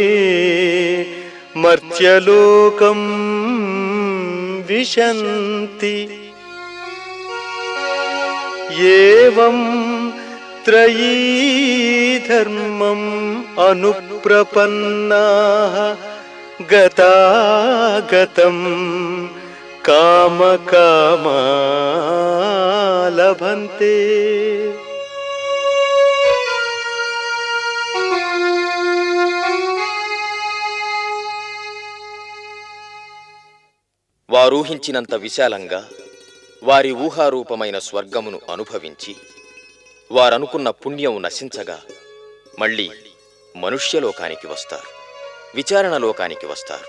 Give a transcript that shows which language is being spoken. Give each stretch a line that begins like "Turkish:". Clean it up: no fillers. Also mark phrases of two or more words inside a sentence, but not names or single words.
Sanskrit: मर्त्यलोकं विशन्ति एवं त्रयी धर्मम् अनुप्रपन्नाः गतागतं कामकामा लभन्ते.
Telugu: వారూహించినంత విశాలంగా వారి ఊహారూపమైన స్వర్గమును అనుభవించి వారనుకున్న పుణ్యం నశించగా మళ్ళీ మనుష్యలోకానికి వస్తారు, విచారణలోకానికి వస్తారు.